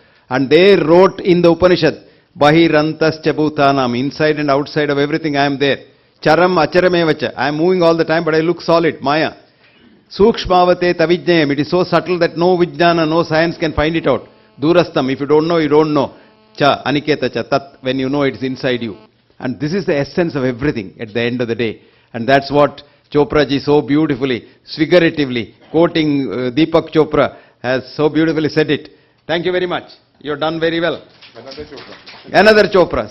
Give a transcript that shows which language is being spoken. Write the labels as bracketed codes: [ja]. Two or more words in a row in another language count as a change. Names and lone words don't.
[en] And they wrote in the Upanishad, [sa] Bahirantas Chabhutanam, [en] inside and outside of everything I am there. [sa] Charam acharamevacha. [en] I am moving all the time, but I look solid. Maya. [sa] Sukshmavate tavijnayam. [en] It is so subtle that no vijnana, no science can find it out. Durastam. If you don't know, you don't know. [sa] Cha, aniketa cha, tat. [en] When you know, it's inside you. And this is the essence of everything at the end of the day. And that's what Chopra ji so beautifully, figuratively, quoting Deepak Chopra, has so beautifully said it. Thank you very much. You've done very well. Another Chopra.